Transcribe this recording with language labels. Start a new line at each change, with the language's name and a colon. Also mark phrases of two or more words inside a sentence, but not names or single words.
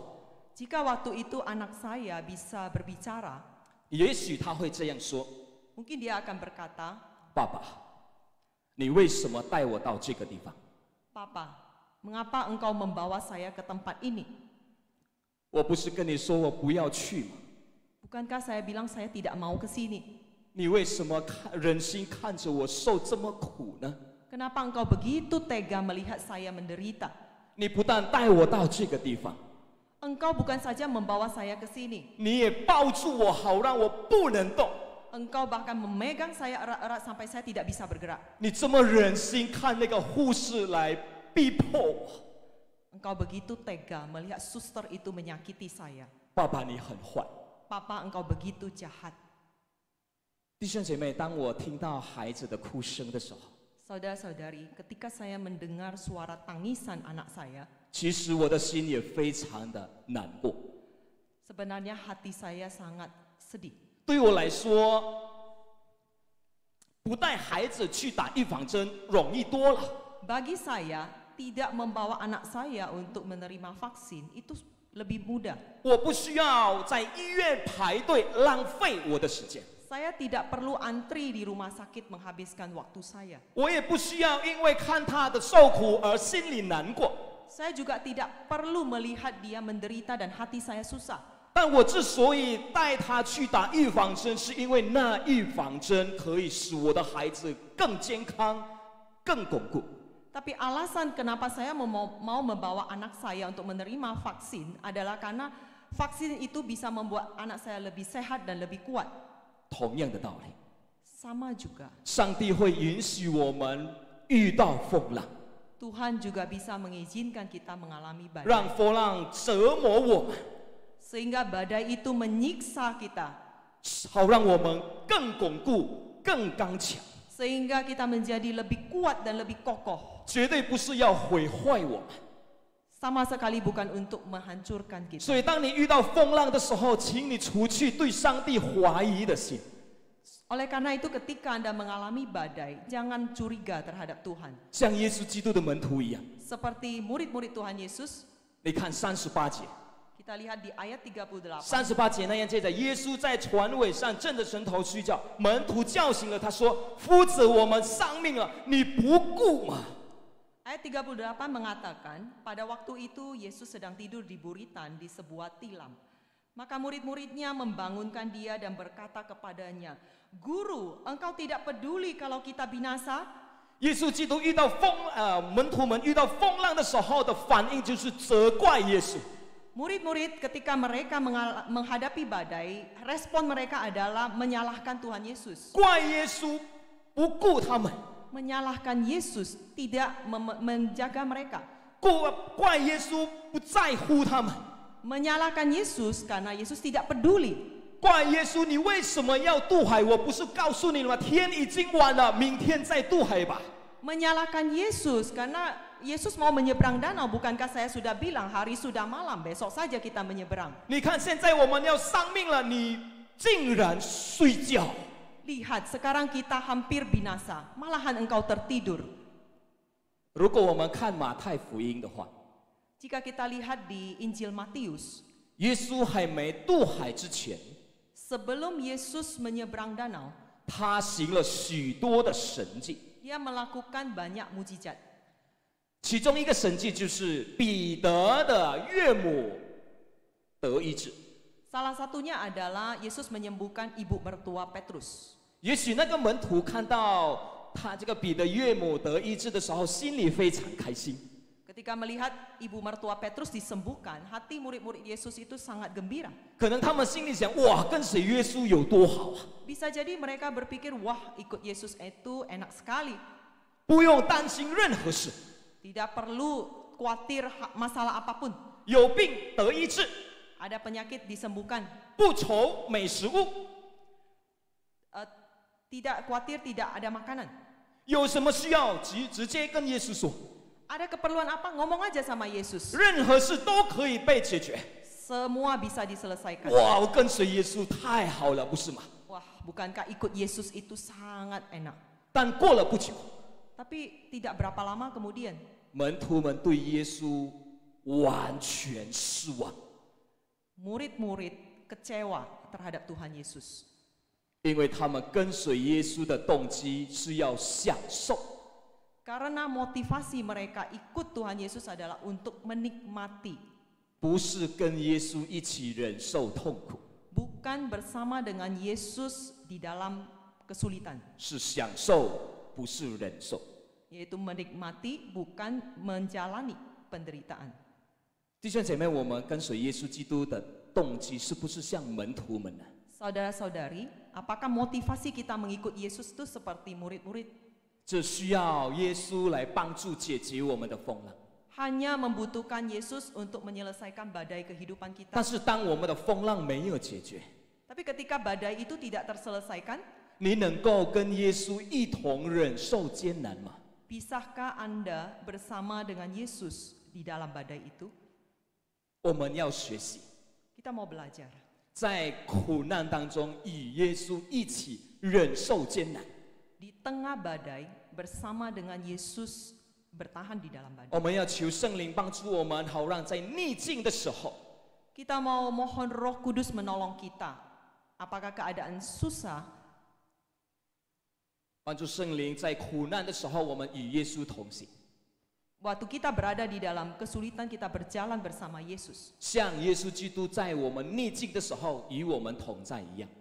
Indonesian: Jika waktu itu anak saya bisa berbicara,
Chinese: 也许他会这样说
Indonesian: mungkin dia akan berkata,
Chinese: 爸爸，你为什么带我到这个地方？
Indonesian: Papa, mengapa engkau membawa saya ke tempat ini?
Chinese: 我不是跟你说我不要去吗？
Indonesian: Bukankah saya bilang saya tidak mau ke sini?
Chinese: 你为什么忍心看着我受这么苦呢？
Indonesian: Kenapa engkau begitu tega melihat saya menderita?
Chinese: 你不但带我到这个地方，
Indonesian: Engkau bukan saja membawa saya ke sini,
Chinese: 你也抱住我，好让我不能动。
Indonesian: engkau bahkan memegang saya erat-erat sampai saya tidak bisa bergerak.
Chinese: 你这么忍心看那个护士来逼迫我？
Indonesian: Engkau begitu tega melihat suster itu menyakiti saya.
Chinese: 爸爸，你很坏。
Indonesian: Papa, engkau begitu jahat.
Chinese: 弟兄姐妹，当我听到孩子的哭声的时候，
Indonesian: Saudara-saudari, ketika saya mendengar suara tangisan anak saya,
Chinese: 其实我的心也非常的难过。
Indonesian: sebenarnya hati saya sangat sedih.
Chinese: 对我来说，不带孩子去打预防针容易多了。
Indonesian: Bagi saya, tidak membawa anak saya untuk menerima vaksin itu lebih mudah.
Chinese: 我不需要在医院排队浪费我的时间，
Indonesian: Saya tidak perlu antri di rumah sakit menghabiskan waktu saya.
Chinese: 我也不需要因为看他的受苦而心里难过。
Indonesian: Saya juga tidak perlu melihat dia menderita dan hati saya susah.
Chinese: 但我之所以带他去打预防针，是因为那预防针可以使我的孩子更健康、更巩固。
Indonesian: Tapi alasan kenapa saya mau membawa anak saya untuk menerima vaksin adalah karena vaksin itu bisa membuat anak saya lebih sehat dan lebih kuat.
Chinese: 同样的道理，
Indonesian: Sama juga,
Chinese: 上帝会允许我们遇到风浪，
Indonesian: Tuhan juga bisa mengizinkan kita mengalami
Chinese: 让
Indonesian: badai.
Chinese: 风浪折磨我们，
Indonesian: Sehingga badai itu menyiksa kita.
Chinese: 好让我们更巩固、更刚强。
Indonesian: Sehingga kita menjadi lebih kuat dan lebih kokoh.
Chinese: 绝对不是要毁坏我们。
Indonesian: Sama sekali bukan untuk menghancurkan kita.
Chinese: 所以，当你遇到风浪的时候，请你除去对上帝怀疑的心。
Indonesian: Oleh karena itu ketika Anda mengalami badai, jangan curiga terhadap Tuhan.
Chinese: 像耶稣基督的门徒一样，
Indonesian: Seperti murid-murid Tuhan Yesus,
Chinese: 你看38节。
Indonesian: kita lihat di ayat 38.
Chinese: 38 节那样接着，耶稣在船尾上正着神头睡觉，门徒叫醒了他说：“夫子，我们丧命了，你不顾吗？”
Indonesian: Ayat 38 mengatakan, pada waktu itu Yesus sedang tidur di buritan di sebuah tilam. Maka murid-muridnya membangunkan dia dan berkata kepadanya, Guru, engkau tidak peduli kalau kita binasa?
Chinese: 耶稣基督遇到门徒们遇到风浪的时候的反应就是责怪耶稣。
Indonesian: Murid-murid ketika mereka menghadapi badai, respon mereka adalah menyalahkan Tuhan Yesus.
Chinese: 怪耶稣不顾他们，
Indonesian: Menyalahkan Yesus, tidak menjaga mereka.
Chinese: 怪耶稣不在乎他们，
Indonesian: Menyalahkan Yesus karena Yesus tidak peduli.
Chinese: 怪耶稣你为什么要渡海？我不是告诉你了吗？天已经晚了，明天再渡海吧。
Indonesian: Menyalahkan Yesus karena Yesus mau menyeberang danau. Bukankah saya sudah bilang hari sudah malam, besok saja kita menyeberang.
Chinese: 你看现在我们要丧命了，你竟然睡觉。
Indonesian: Lihat, sekarang kita hampir binasa, malahan engkau tertidur.
Chinese: 如果我们看马太福音的话，
Indonesian: Jika kita lihat di Injil Matius,
Chinese: 耶稣还没渡海之前，
Indonesian: sebelum Yesus menyeberang danau,
Chinese: 他行了许多的神迹。
Indonesian: dia melakukan banyak mujizat.
Chinese: 其中一个神迹就是彼得的岳母得医治。
Indonesian: Salah satunya adalah Yesus menyembuhkan ibu mertua Petrus.
Chinese: 也许那个门徒看到他这个彼得岳母得医治的时候，心里非常开心。
Indonesian: Ketika melihat ibu mertua Petrus disembuhkan, hati murid-murid Yesus itu sangat gembira.
Chinese: 可能他们心里想：哇，跟随耶稣有多好啊！
Indonesian: Bisa jadi mereka berpikir, wah ikut Yesus itu enak sekali.
Chinese: 不用担心任何事，
Indonesian: Tidak perlu khawatir masalah apapun.
Chinese: 有病得医治，
Indonesian: Ada penyakit disembuhkan.
Chinese: 不愁没食物，
Indonesian: Tidak khawatir tidak ada makanan.
Chinese: 有什么需要直接跟耶稣说，
Indonesian: Ada keperluan apa? Ngomong aja sama Yesus.
Chinese: 任何事都可以被解决。
Indonesian: Semua bisa diselesaikan.
Chinese: 哇，我跟随耶稣太好了，不是吗？
Indonesian: Wah, bukankah ikut Yesus itu sangat enak?
Chinese: 但过了不久，
Indonesian: Tapi tidak berapa lama kemudian,
Chinese: 门徒们对耶稣完全失望，
Indonesian: murid-murid kecewa terhadap Tuhan Yesus.
Chinese: 因为他们跟随耶稣的动机是要享受。
Indonesian: Karena motivasi mereka ikut Tuhan Yesus adalah untuk menikmati,
Chinese: 不是跟耶稣一起忍受痛苦，
Indonesian: bukan bersama dengan Yesus di dalam kesulitan,
Chinese: 是享受，不是忍受。
Indonesian: yaitu menikmati bukan menjalani penderitaan.
Chinese: 弟兄姐妹，我们跟随耶稣基督的动机是不是像门徒们呢？
Indonesian: Saudara-saudari, apakah motivasi kita mengikut Yesus itu seperti murid-murid?
Chinese: 这需要耶稣来帮助解决我们的风浪。
Indonesian: Hanya membutuhkan Yesus untuk menyelesaikan badai kehidupan kita.
Chinese: 但是当我们的风浪没有解决，
Indonesian: Tapi ketika badai itu tidak terselesaikan,
Chinese: 你能够跟耶稣一同忍受艰难吗？
Indonesian: bisahkah Anda bersama dengan Yesus di dalam badai itu?
Chinese: 我们要学习，
Indonesian: Kita mau belajar.
Chinese: 在苦难当中与耶稣一起忍受艰难。
Indonesian: Di tengah badai, bersama dengan Yesus bertahan di dalam badai.
Chinese: 我们要求圣灵帮助我们，好让在逆境的时候，
Indonesian: Kita mau mohon Roh Kudus menolong kita. Apakah keadaan susah?
Chinese: 帮助圣灵在苦难的时候，我们与耶稣同行，
Indonesian: Waktu kita berada di dalam kesulitan, kita berjalan bersama Yesus.
Chinese: 像耶稣基督在我们逆境的时候与我们同在一样。